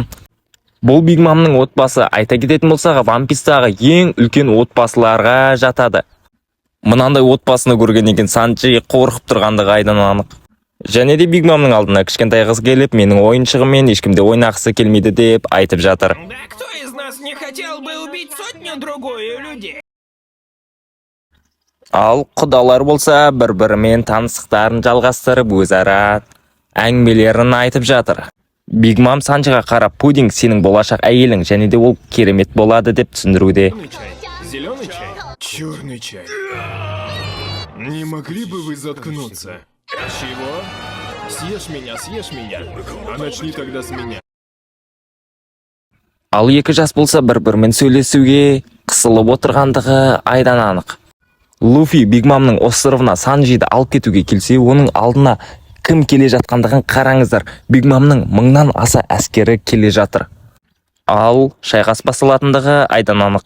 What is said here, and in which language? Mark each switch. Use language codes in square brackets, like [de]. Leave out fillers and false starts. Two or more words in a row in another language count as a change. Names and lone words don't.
[kk] Бұл Биг Мамның отбасы айта кететін болсаға One Piece'тағы ең үлкен отбасыларға жатады. Мынандай отбасыны көрген екен Санджи қорқып тұрғандығы айдан анық. Және де Биг Мамның алдына кішкентай қыз келіп, менің ойыншығыммен ешкімде ойнағысы келмейді деп айтып жатыр. [ru] Да кто из нас не хотел бы убить сотню-другую людей? [kk] Ал құдалар болса бір-бірімен танысықтарын жалғастырып өзара әңгімелерін айтып жатыр. Биг Мам Санджиға қарап, пудинг сенің болашақ әйелің, және де ол керемет болады деп түсіндіруде. [ru] Зеленый чай? Черный чай. Не могли бы вы заткнуться? Чего? Съешь меня, а начни тогда с меня. [kk] Ал екі жас болса бір-бірімен сөйлесуге қысылып отырғандығы айдан анық. Луфи Биг Мамның островына Санджиді алып кетуге келсе, оның алдына кім келе жатқандығын қараңыздар. Биг Мамның 1000-нан аса әскері келе жатыр. Ал шайқас басталатындығы айдан анық.